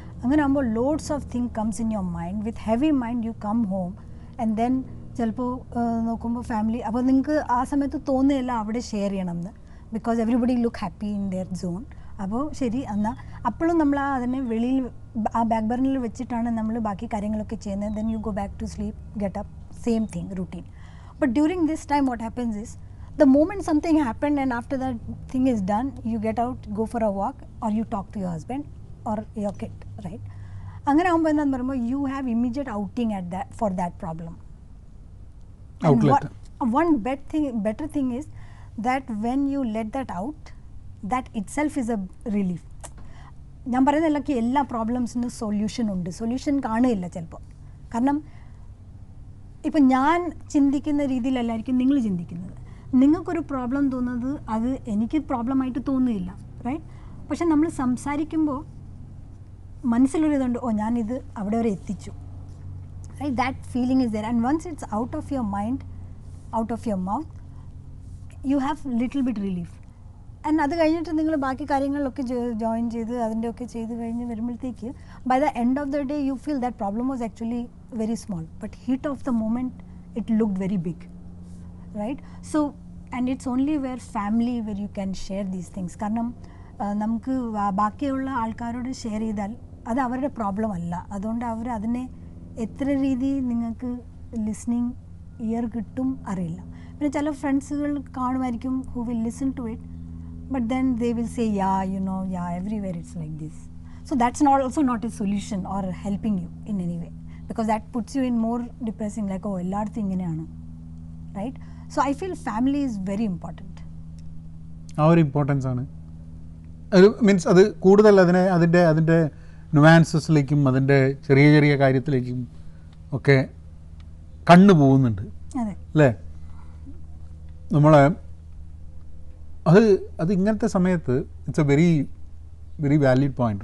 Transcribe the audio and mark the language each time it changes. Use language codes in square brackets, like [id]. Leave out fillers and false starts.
[en] അങ്ങനെ ആകുമ്പോൾ loads of thing comes in your mind. With heavy mind you come home and then [ml] ചിലപ്പോൾ നോക്കുമ്പോൾ family, അപ്പോൾ നിങ്ങൾക്ക് ആ സമയത്ത് തോന്നുകയില്ല അവിടെ ഷെയർ ചെയ്യണമെന്ന്, [en] Because everybody look happy in their zone. [ml] അപ്പോൾ ശരി എന്നാൽ അപ്പോഴും നമ്മൾ അതിനെ വെളിയിൽ ആ ബാക്ക് ബർണറിൽ വെച്ചിട്ടാണ് നമ്മൾ ബാക്കി കാര്യങ്ങളൊക്കെ ചെയ്യുന്നത്. [en] Then you go back to sleep, get up, same thing routine. But during this time what happens is, the moment something happened and after that thing is done, you get out, go for a walk, or you talk to your husband or your kid, right? [ml] അങ്ങനെ ആകുമ്പോൾ എന്താണെന്ന് പറയുമ്പോൾ [en] you have immediate outing at that for that problem. Outlet. One better thing is that when you let that out, that itself is a relief. [ml] ഞാൻ പറയുന്നില്ല എല്ലാ പ്രോബ്ലംസിനും solution ഉണ്ട്, solution കാണുകയില്ല ചിലപ്പോൾ. കാരണം ഇപ്പം ഞാൻ ചിന്തിക്കുന്ന രീതിയിലല്ലായിരിക്കും നിങ്ങൾ ചിന്തിക്കുന്നത്. നിങ്ങൾക്കൊരു പ്രോബ്ലം തോന്നുന്നത് അത് എനിക്ക് പ്രോബ്ലമായിട്ട് തോന്നുകയില്ല, റൈറ്റ്? പക്ഷെ നമ്മൾ സംസാരിക്കുമ്പോൾ മനസ്സിലൊരിതുണ്ട്, ഞാനിത് അവിടെ വരെ എത്തിച്ചു, right? [en] That feeling is there. And once it's out of your mind, out of your mouth, you have little bit relief. [ml] And അത് കഴിഞ്ഞിട്ട് നിങ്ങൾ ബാക്കി കാര്യങ്ങളിലൊക്കെ ജോയിൻ ചെയ്ത് അതിൻ്റെയൊക്കെ ചെയ്ത് കഴിഞ്ഞ് വരുമ്പോഴത്തേക്ക് [en] By the end of the day you feel that problem was actually very small, but heat of the moment it looked very big, right? So and it's only where family where you can share these things. [ml] കാരണം നമുക്ക് ബാക്കിയുള്ള ആൾക്കാരോട് share ചെയ്താൽ അത് അവരുടെ problem അല്ല. അതുകൊണ്ട് അവർ അതിനെ എത്ര രീതി നിങ്ങൾക്ക് ലിസ്ണിങ് ഇയർ കിട്ടും അറിയില്ല. പിന്നെ ചില ഫ്രണ്ട്സുകൾ കാണുമായിരിക്കും [en] who will listen to it, but then they will say everywhere it's like this. So that's also not a solution or helping you in any way, because that puts you in more depressing, like [ml] എല്ലായിടത്തും ഇങ്ങനെയാണ്, [en] right? So I feel family is very important. [ml] ആ ഒരു importance ആണ്. ഒരു means അത് കൂടുതൽ അതിൻ്റെ നുവാൻസസിലേക്കും അതിൻ്റെ ചെറിയ ചെറിയ കാര്യത്തിലേക്കും ഒക്കെ കണ്ണു പോകുന്നുണ്ട്, അല്ലേ? നമ്മളെ അത് ഇങ്ങനത്തെ സമയത്ത് [en] It's a very very valid point.